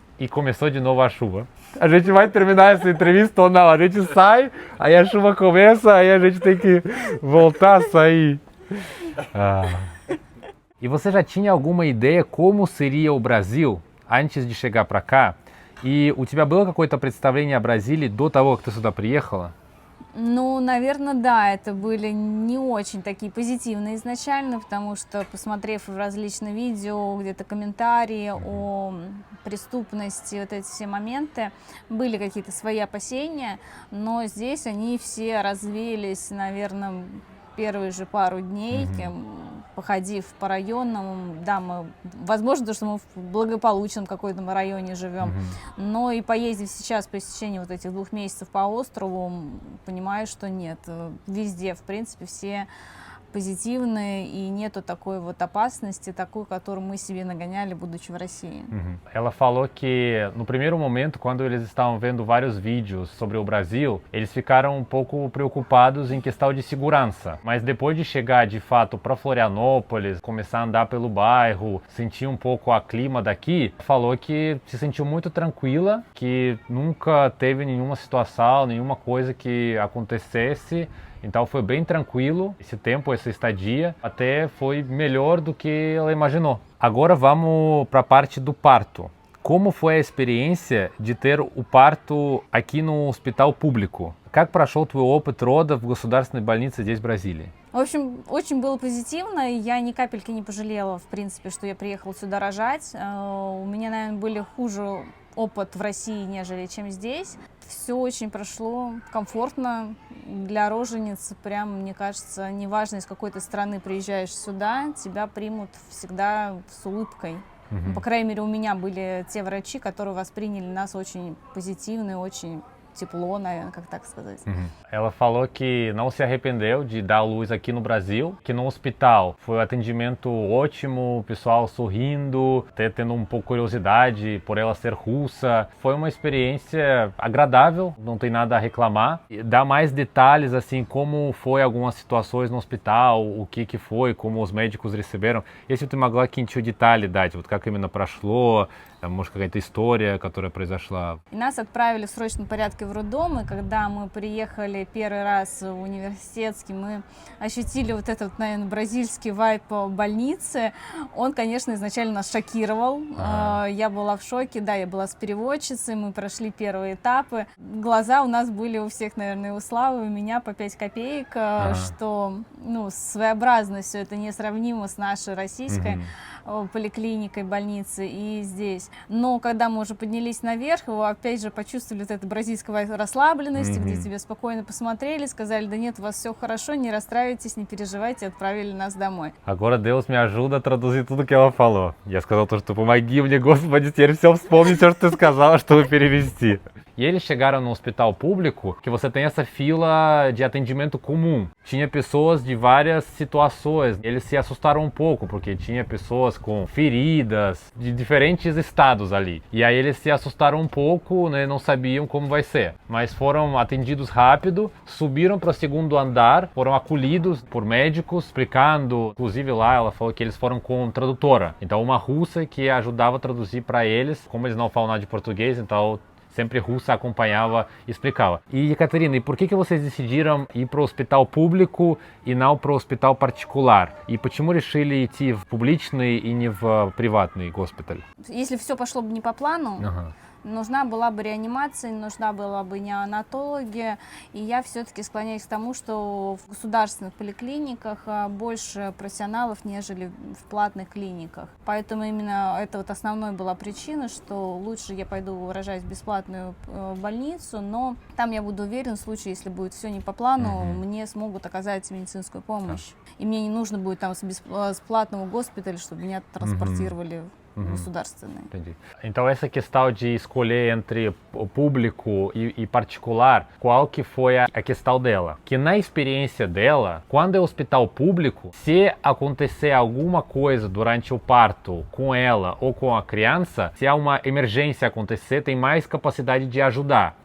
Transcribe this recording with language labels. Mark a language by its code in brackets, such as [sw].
[pt] E começou de novo a chuva. A gente vai terminar essa entrevista ou não? A gente sai, aí a chuva começa, aí a gente tem que voltar a sair. E você já tinha alguma ideia como seria o Brasil antes de chegar para cá? [ru] И у тебя было какое-то представление о Бразилии до того, как ты сюда приехала? Ну, наверное, да, это были не очень такие позитивные изначально, потому что, посмотрев различные видео, где-то комментарии о преступности, вот эти все моменты, были какие-то свои опасения, но здесь они все развеялись, наверное, первые же пару дней, походив по районам. Да, мы, возможно, то, что мы в благополучном какой-то районе живем, но и поездив сейчас по истечении вот этих 2 месяцев по острову, понимаю, что нет, везде, в принципе, все позитивные, и нету такой вот опасности, такую, которую мы себе нагоняли, будучи в России. [pt] Ela falou que no primeiro momento, quando eles estavam vendo vários vídeos sobre o Brasil, eles ficaram um pouco preocupados em questão de segurança. Mas depois de chegar de fato para Florianópolis, começar a andar pelo bairro, sentir um pouco o clima daqui, falou que se sentiu muito tranquila, que nunca teve nenhuma situação, nenhuma coisa que acontecesse. Então foi bem tranquilo esse tempo, essa estadia, até foi melhor do que ela imaginou. Agora vamos para a parte do parto. Como foi a experiência de ter o parto aqui no hospital публику? [ru] Как прошел твой опыт рода в государственной больнице здесь, в Бразилии? В общем, очень было позитивно, я ни капельки не пожалела, в принципе, что я приехала сюда рожать. У меня, наверное, были хуже опыт в России, нежели чем здесь. Все очень прошло комфортно для роженицы. Прям, мне кажется, неважно, из какой ты страны приезжаешь сюда, тебя примут всегда с улыбкой. По крайней мере, у меня были те врачи, которые восприняли нас очень позитивно и очень тепло, наверное, как так сказать. [pt] Ela falou que não se arrependeu de dar luz aqui no Brasil, que no hospital foi um atendimento ótimo, o pessoal sorrindo, até tendo um pouco de curiosidade por ela ser russa. Foi uma experiência agradável, não tem nada a reclamar. E dá mais detalhes, assim, como foi algumas situações no hospital, o que foi, como os médicos рeceberam. [ru] Если ты могла какие-нибудь детали дать, вот как именно прошло, может, какая-то история, которая произошла. И нас отправили в срочном порядке в роддом, и когда мы приехали первый раз в университетский, мы ощутили вот этот, наверное, бразильский вайб больницы. Он, конечно, изначально нас шокировал. Я была в шоке, да, я была с переводчицей, мы прошли первые этапы. Глаза у нас были у всех, наверное, у Славы, у меня по 5 копеек, что, ну, своеобразно все это несравнимо с нашей российской поликлиникой, больницей и здесь. Но когда мы уже поднялись наверх, вы опять же почувствовали вот эту бразильскую расслабленность, где тебе спокойно посмотрели, сказали, да нет, у вас все хорошо, не расстраивайтесь, не переживайте, отправили нас домой. [pt] Agora Deus me ajuda a traduzir tudo que ela falou. [ru] Я сказал то, что помоги мне, Господи, теперь все вспомнить, все, что ты сказала, чтобы перевести. [pt] E eles chegaram no hospital público que você tem essa fila de atendimento comum. Tinha pessoas de várias situações. Eles se assustaram um pouco, porque tinha pessoas com feridas de diferentes estados ali. E aí eles se assustaram um pouco, né, não sabiam como vai ser. Mas foram atendidos rápido, subiram para o segundo andar, foram acolhidos por médicos, explicando. Inclusive lá ela falou que eles foram com tradutora. Então uma russa que ajudava a traduzir para eles. Como eles não falam nada de português, então sempre russa acompanhava e explicava. E, Ekaterina, e por que vocês decidiram ir para o hospital публику и não para o hospital particular? [ru] И почему решили идти в публичный и не в приватный госпиталь? Если все пошло бы не по плану, нужна была бы реанимация, нужна была бы неонатология, и я все-таки склоняюсь к тому, что в государственных поликлиниках больше профессионалов, нежели в платных клиниках. Поэтому именно это вот основной была причина, что лучше я пойду, выражаясь, в бесплатную больницу, но там я буду уверен, в случае, если будет все не по плану, мне смогут оказать медицинскую помощь. И мне не нужно будет там с платного госпиталя, чтобы меня транспортировали государственные. [pt] Entendi. Então essa questão de escolher entre o público e particular, qual que foi a questão dela? Que na experiência dela, quando é hospital público, se acontecer alguma coisa durante o parto com ela ou com a criança, se há uma emergência acontecer, tem mais capacidade de ajudar.